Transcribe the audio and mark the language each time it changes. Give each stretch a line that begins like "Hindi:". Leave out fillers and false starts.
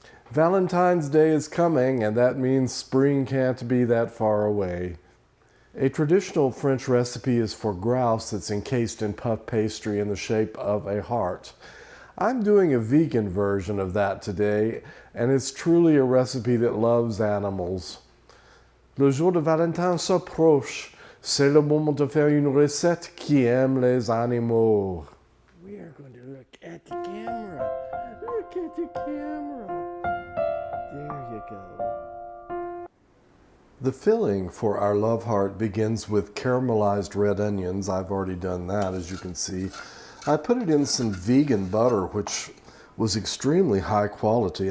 English: Valentine's Day is coming, and that means spring can't be that far away. A traditional French recipe is for grouse that's encased in puff pastry in the shape of a heart. I'm doing a vegan version of that today, and it's truly a recipe that loves animals.
French: Le jour de Valentine s'approche. C'est le moment de faire une recette qui aime les animaux.
English: We are going to look at the camera. Look at the camera. There you go. The filling for our love heart begins with caramelized red onions. I've already done that, as you can see. I put it in some vegan butter, which was extremely high quality.